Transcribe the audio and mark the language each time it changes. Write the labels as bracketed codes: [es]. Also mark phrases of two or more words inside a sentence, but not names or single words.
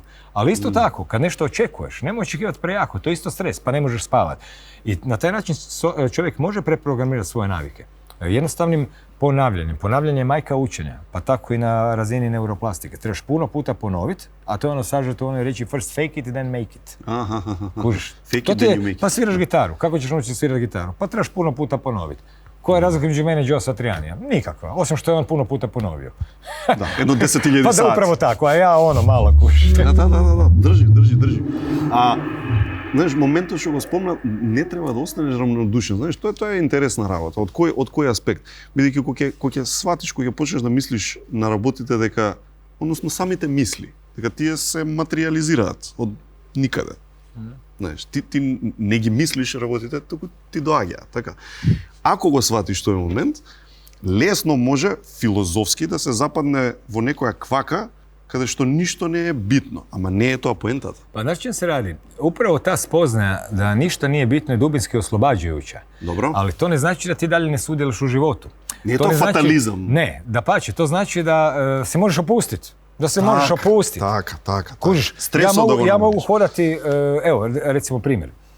[hr] Ali isto tako, kad nešto očekuješ, nemoj očekivati prejako, to je isto stres, pa ne možeš spavati. I na taj način čovjek može preprogramirati svoje navike. Jednostavnim ponavljanjem. Ponavljanje je majka učenja, pa tako i na razini neuroplastike. Trebaš puno puta ponoviti, a to je ono sažeto u onoj reći [en] first fake it, then make it. [hr] Kužiš? [en] Fake [hr] To [en] it, [hr] ti [en] then [hr] je, [en] you make it. [hr] pa sviraš gitaru. Kako ćeš naučiti svirati gitaru? Pa trebaš puno puta ponoviti. Koja je razlika između mene i Joe Satrianija? Nikakva, osim što je on puno puta ponovio. Da, jedno 10.000 Pa sati. da, upravo tako, a ja ono malo kužiš. Da, drži. A, [mk] знаеш, моментот што го спомна, не треба да останеш равнодушен. Знаеш, тоа е интересна работа. Од кој аспект? Бидејќи кога ќе сватиш, кога ќе почнеш да мислиш на работите дека, односно самите мисли, дека тие се материализираат од никаде. Знаеш, ти не ги мислиш работите, туку ти доаѓаат, така. Ако го сватиш тој момент, лесно може филозофски да се западне во некоја квака каде што ништо не е битно, ама не е тоа поентата. [hr] Pa znaš čim se radi? Upravo ta spoznaja da ništa nije bitno je dubinski oslobađajuća. Dobro. Ali to ne znači da ti dalje ne sudjeluješ u životu. Nije to ne fatalizam. Znači, ne, dapače, to znači da se možeš opustiti. Da se možeš opustiti. [mk] Така. [hr] Kužiš, ja mogu hodati, evo, recimo primjer.